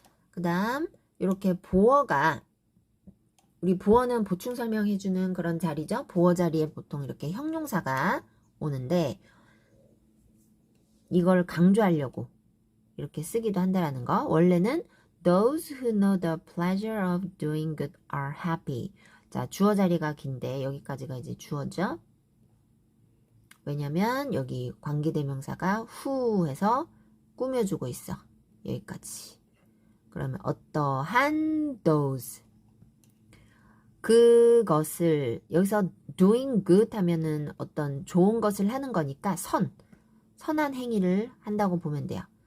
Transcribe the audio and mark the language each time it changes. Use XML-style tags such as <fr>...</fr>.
<ko>그 다음 이렇게 보어가 우리 보어는 보충 설명해주는 그런 자리죠. 보어 자리에 보통 이렇게 형용사가 오는데 이걸 강조하려고 이렇게 쓰기도 한다라는 거. 원래는</ko> <en>those who know the pleasure of doing good are happy.</en> <ko>자, 주어 자리가 긴데 여기까지가 이제 주어죠. 왜냐면 여기 관계대명사가 who 해서 꾸며주고 있어. 여기까지. 그러면 어떠한 those 그것을 여기서</ko> <en>doing good</en> <ko>하면은 어떤 좋은 것을 하는 거니까 선한 행위를 한다고 보면 돼요.</ko>